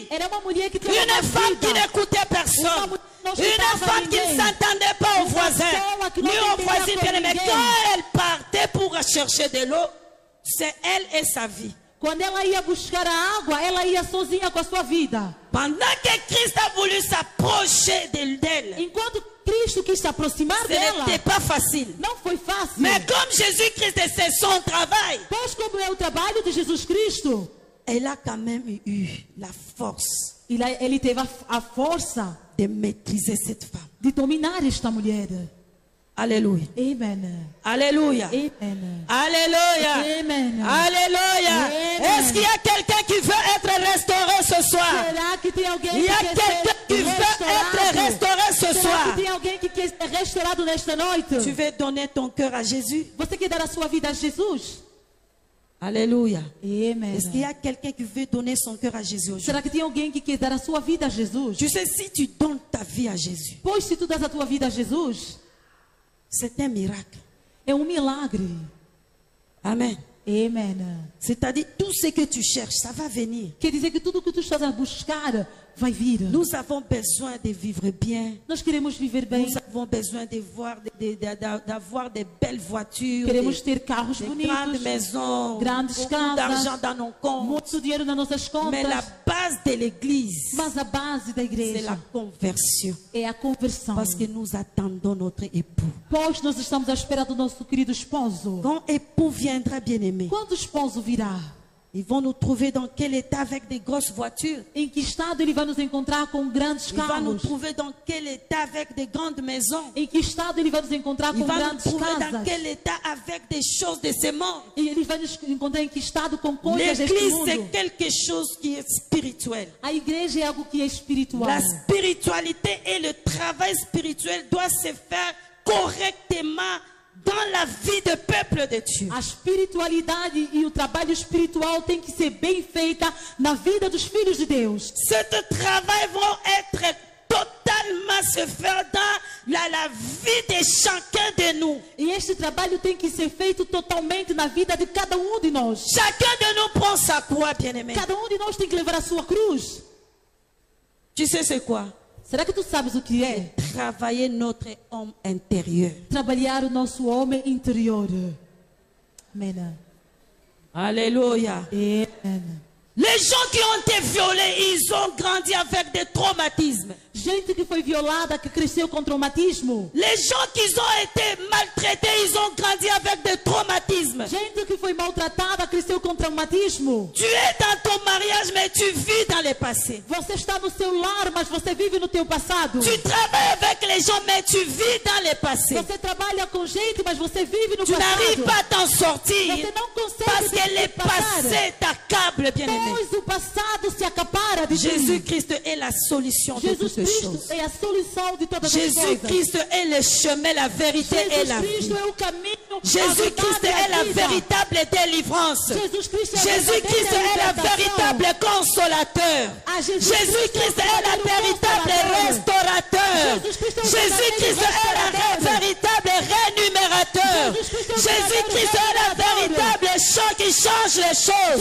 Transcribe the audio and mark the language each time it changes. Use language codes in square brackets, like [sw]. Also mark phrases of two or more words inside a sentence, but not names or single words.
[pt] era uma mulher que tinha [fr] Une [pt] uma [fr] femme qui [pt] vida. [fr] n'écoutait personne. Une femme qui ne s'entendait pas aux voisins, ni aux voisines bien aimés. Quand elle partait pour chercher de l'eau, c'est elle et sa vie. [pt] Quando ela ia buscar a água, ela ia sozinha com a sua vida. [fr] Pendant que Christ a voulu s'approcher d'elle, [pt] Enquanto Cristo quis se aproximar [fr] ce [pt] dela, [fr] n'était pas facile. [pt] não foi fácil. [fr] Mais comme Jésus-Christ, c'est son travail, [pt] Pois como é o trabalho de Jesus Cristo, [fr] elle a quand même eu la force [pt] ele teve a força [fr] de maîtriser cette femme. [pt] de dominar esta mulher. [fr] Alléluia. Amen. Alléluia. Amen. Alléluia. Amen. Alléluia. Amen. Est-ce qu'il y a quelqu'un qui veut être restauré ce soir? [pt] Será que tem alguém [fr] Il y [pt] que [fr] a [pt] quer [fr] quelqu'un [pt] ser [fr] qui veut être restauré ce [pt] Será [fr] soir. [pt] que tem alguém que quer ser restaurado nesta noite? [fr] Tu veux donner ton cœur à Jésus? [pt] Você quer dar a sua vida a Jesus? [fr] Alléluia. Amen. Est-ce qu'il y a quelqu'un qui veut donner son cœur à Jésus aujourd'hui? [pt] Será que tem alguém que quer dar a sua vida a Jesus? [fr] Tu sais, si tu donnes ta vie à Jésus, [pt] Pois se tu das a tua vida a Jesus, [fr] c'est un miracle. [pt] é um milagre. [fr] Amen. Amen. C'est-à-dire, tout ce que tu cherches, ça va venir. [pt] Quer dizer que tudo o que tu estás a buscar vai vir. [fr] Nous avons besoin de vivre bien. [pt] Nós queremos viver bem. [fr] Nous avons besoin d'avoir des belles voitures, [pt] Queremos ter carros [fr] des [pt] bonitos, [fr] grandes maisons, [pt] grandes [fr] beaucoup [pt] casas, [fr] d'argent dans nos comptes. [pt] muito dinheiro nas nossas [fr] Mais la [pt] contas. [fr] base de l'église, [pt] Mas a base da [fr] c'est [pt] igreja [fr] la conversion. [pt] é a conversão. [fr] Parce que nous attendons notre époux. [pt] Pois nós estamos à espera do nosso querido esposo. [fr] Quand époux viendra, bien-aimé, [pt] Quando o esposo virá, [fr] Ils vont nous trouver dans quel état avec des grosses voitures? [pt] Em que estado ele vai nos encontrar com grandes [fr] Il va nous [pt] carros? [fr] trouver dans quel état avec des grandes maisons? [pt] Em que estado ele vai nos encontrar [fr] Il [pt] com [fr] va nous [pt] grandes [fr] trouver dans [pt] casas? [fr] quel état avec des choses de ce monde? [pt] E ele vai nos encontrar em que estado com coisas deste [fr] L'église, [pt] mundo? [fr] c'est quelque chose qui est spirituel. [pt] A igreja é algo que é espiritual. [fr] La spiritualité et le travail spirituel doivent se faire correctement dans la vie du peuple de Dieu. [pt] A espiritualidade e o trabalho espiritual tem que ser bem feita na vida dos filhos de Deus. [fr] Ce travail va être totalement se faire dans la vie de chacun de nous. [pt] E este trabalho tem que ser feito totalmente na vida de cada de nós. [fr] Chacun de nous prend sa croix, bien-aimé. [pt] Cada de nós tem que levar a sua cruz. [fr] Tu sais c'est quoi? [pt] Será que tu sabes o que é? [fr] Travailler notre homme intérieur. [pt] Trabalhar o nosso homem interior. Amém. [fr] Alléluia. Amen. Les gens qui ont été violés, ils ont grandi avec des traumatismes. [pt] Gente que foi violada, que cresceu com traumatismo. [fr] Les gens qui ont été maltraités, ils ont grandi avec des traumatismes. [pt] Gente que foi maltratada, cresceu com traumatismo. [fr] Tu es dans ton mariage, mais tu vis dans le passé. [pt] Você está no seu lar, mas você vive no teu passado. [fr] Tu travailles avec les gens, mais tu vis dans le passé. [pt] Você trabalha com gente, mas você vive no [fr] Tu n'arrives [pt] passado. [fr] pas à t'en sortir [pt] Você não consegue [fr] parce que le [pt] passar. [fr] passé t'accable, bien-aimé. [pt] Pois o passado se acapara de ti. [fr] Jésus-Christ est la solution de [pt] Jesus [fr] toutes choses. [pt] Cristo é a solução de todas as coisas. [fr] Jésus-Christ est le chemin, la vérité et la [pt] Jesus [fr] vie. [pt] Cristo é o caminho, a [fr] Jésus-Christ [pt] verdade e [fr] est [pt] a [fr] la [pt] vida. [fr] véritable délivrance. [pt] Jesus Cristo é a [fr] Jésus-Christ [pt] verdadeira [fr] est la [pt] libertação. [fr] véritable consolateur. Ah, Jésus-Christ est la véritable restaurateur. Jésus-Christ est la véritable rémunérateur. Jésus-Christ est la véritable chant qui change les choses.